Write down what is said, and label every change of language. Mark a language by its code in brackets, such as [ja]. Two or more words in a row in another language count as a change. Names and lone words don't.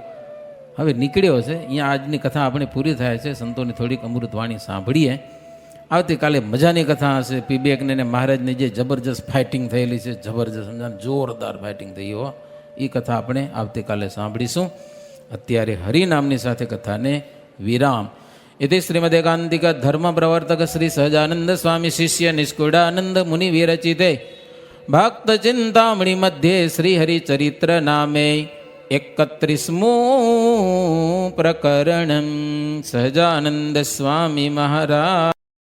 [gu] હવે નીકળ્યો છે. અહીંયા આજની કથા આપણે પૂરી થાય છે. સંતોની થોડીક અમૃત વાણી સાંભળીએ. આવતીકાલે મજાની કથા હશે. પીબેકને ને મહારાજની જે જબરજસ્ત ફાઇટિંગ થયેલી છે, જબરજસ્ત સમજાને જોરદાર ફાઇટિંગ થઈ હો, એ કથા આપણે આવતીકાલે સાંભળીશું. અત્યારે હરિનામની સાથે કથાને વિરામ. [sa] इति श्रीमदेकांतिक धर्म प्रवर्तक श्री सहजानंद स्वामी शिष्य निष्कुळानंद मुनि विरचिते भक्त चिंतामणि मध्ये श्री हरिचरित्र नामे 31मुं प्रकरणं सहजानंद स्वामी महाराज।